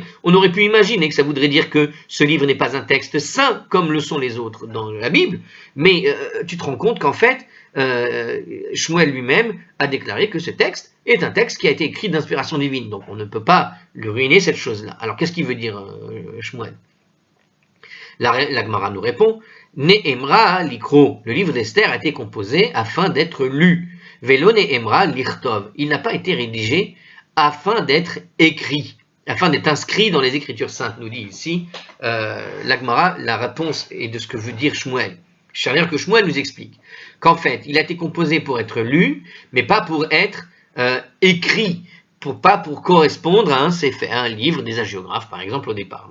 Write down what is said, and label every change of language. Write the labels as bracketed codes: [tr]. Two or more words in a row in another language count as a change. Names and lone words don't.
[fr] On aurait pu imaginer que ça voudrait dire que ce livre n'est pas un texte saint, comme le sont les autres dans la Bible, mais tu te rends compte qu'en fait, Shmuel lui-même a déclaré que ce texte est un texte qui a été écrit d'inspiration divine, donc on ne peut pas lui ruiner cette chose-là. Alors qu'est-ce qu'il veut dire Shmuel? La Gemara nous répond, [he] נאמרה לקרות, [fr] le livre d'Esther a été composé afin d'être lu. [he] ולא נאמרה לכתוב, [fr] il n'a pas été rédigé afin d'être écrit, afin d'être inscrit dans les Écritures saintes, nous dit ici la Gemara, la réponse est de ce que veut dire Shmuel. C'est-à-dire que Shmuel nous explique qu'en fait, il a été composé pour être lu, mais pas pour être écrit, pas pour correspondre à un livre des hagiographes, par exemple, au départ.